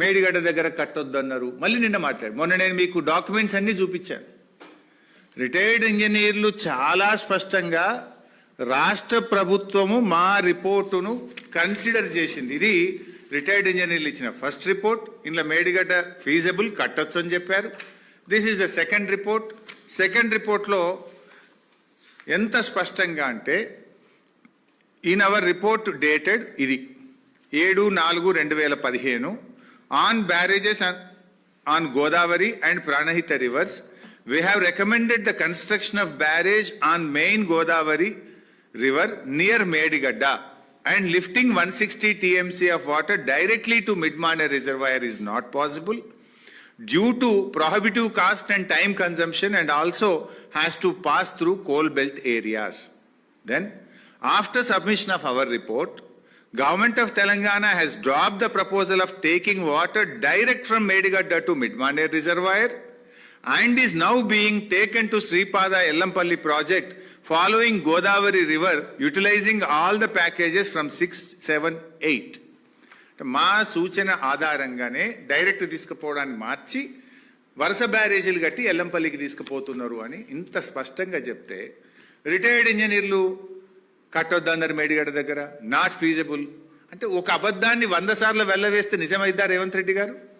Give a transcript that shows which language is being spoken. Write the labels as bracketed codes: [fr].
[te] మేడిగడ్డ దగ్గర కట్టొద్దు అన్నారు, మళ్ళీ నిన్న మాట్లాడు. మొన్న నేను మీకు డాక్యుమెంట్స్ అన్నీ చూపించాను. రిటైర్డ్ ఇంజనీర్లు చాలా స్పష్టంగా రాష్ట్ర ప్రభుత్వము మా రిపోర్టును కన్సిడర్ చేసింది. ఇది రిటైర్డ్ ఇంజనీర్లు ఇచ్చిన ఫస్ట్ రిపోర్ట్. ఇందులో మేడిగడ్డ ఫీజబుల్, కట్టొచ్చు అని చెప్పారు. [en] This is the second report. [te] Second రిపోర్ట్లో ఎంత స్పష్టంగా అంటే, [en] In our report dated ఇది 7/4/2015 on barrages on Godavari and Pranahita rivers we have recommended the construction of barrage on main Godavari river near Medigadda and lifting 160 TMC of water directly to Midmane reservoir is not possible due to prohibitive cost and time consumption, and also has to pass through coal belt areas. Then, after submission of our report, Government of Telangana has dropped the proposal of taking water direct from Medigadda to Midmane reservoir and is now being taken to Sripada Ellampalli project following Godavari river, utilizing all the packages from 6, 7, 8. [te] మా సూచన ఆధారంగానే direct తీసుకుపోవడాన్ని మార్చి వరుస బ్యారేజీలు కట్టి ఎల్లంపల్లికి తీసుకుపోతున్నారు అని ఇంత స్పష్టంగా చెప్తే, retired ఇంజనీర్లు కట్టొద్దన్నారు మేడిగడ్డ దగ్గర, [en] not feasible [te] అంటే ఒక అబద్ధాన్ని 100 సార్లు వెళ్ళవేస్తే నిజమైద్దా రేవంత్ రెడ్డి గారు?